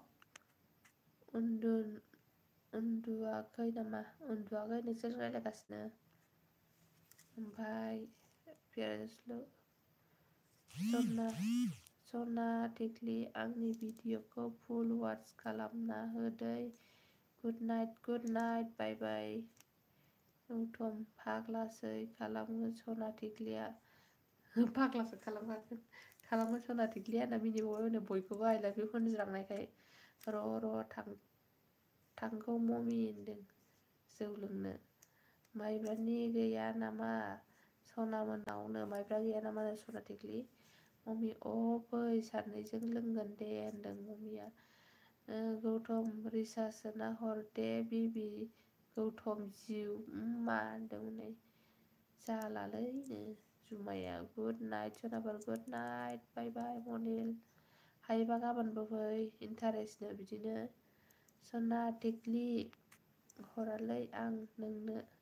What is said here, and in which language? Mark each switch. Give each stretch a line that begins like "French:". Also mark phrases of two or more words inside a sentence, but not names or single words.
Bodo: उन्दुआखै नामा उन्दुआखै नोंसोर रायलायगासिनो ओमफ्राय सना टिकलि आंनि भिडिअखौ
English: full watch
Bodo: खालामना होदै
English: good night bye bye
Bodo: गौतम फाग्लासै खालामो सना टिकलिया फाग्लासो खालामो सना टिकलिया होनना मिनिबावबाय होनो बयखौबो
English: I love you
Bodo: होनज्रांनायखाय र' थांगौ ममि होनदों जौ लोंनो माइब्रानि गैया नामा सनामोननावनो माइब्रा गैया नामा सना टिकलि ममि फै सानैजों लोंगोन दे होनदों ममिया गौतम रिसार्ज सोना हर दे बिबि गौतम जिउ मा होनदोंमोन जालालैनो जुमाया
English: good night
Bodo: सनाफोर
English: good night bye bye
Bodo: मनिल हायोबा गाबोनबो फै इन्टारेस्टनो बिदिनो सना टिकलि हरालै आं नोंनो